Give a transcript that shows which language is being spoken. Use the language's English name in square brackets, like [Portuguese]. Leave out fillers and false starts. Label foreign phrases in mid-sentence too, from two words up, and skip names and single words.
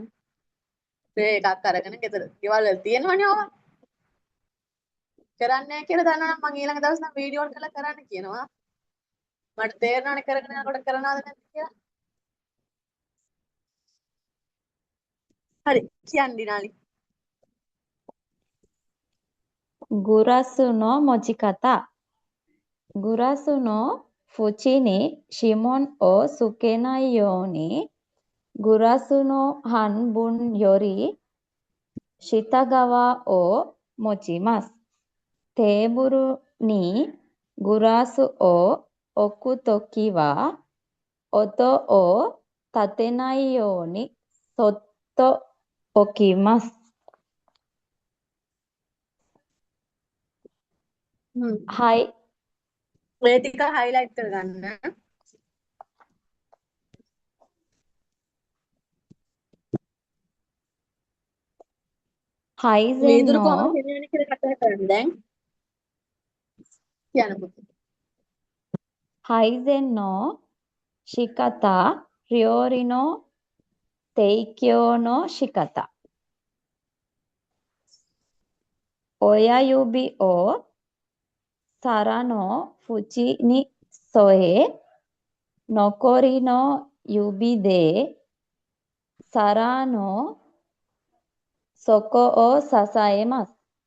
[Sinhala] ස්ප්‍රේ එකක් අරගෙන ගෙදර ගෙවල් වල තියෙනවනේ ඕවා. කරන්නේ නැහැ කියලා දන්නවනම් මං ඊළඟ දවස් නම් වීඩියෝ කරලා කරන්න කියනවා. මට තේරෙනවනේ කරගෙන යනකොට කරනවද නැද්ද කියලා. හරි කියන්න දිනාලි. [Japanese] グラスの持ち方。グラスの縁に指紋をつけないように、グラスの半分より下側を持ちます。テーブルにグラスを置くときは、音を立てないようにそっと置きます。はい。 [Sinhala] මේ ටික highlight කරගන්න. වීදුරු කොහොමද [Japanese] 配膳の [Sinhala] ගෙනියන්නේ කියලා කතා කරන්න දැන්. කියන්න පුතේ. [Japanese] 配膳の仕方、料理の提供の仕方。親指を皿の縁に添え、残りの指で皿の底を支えます。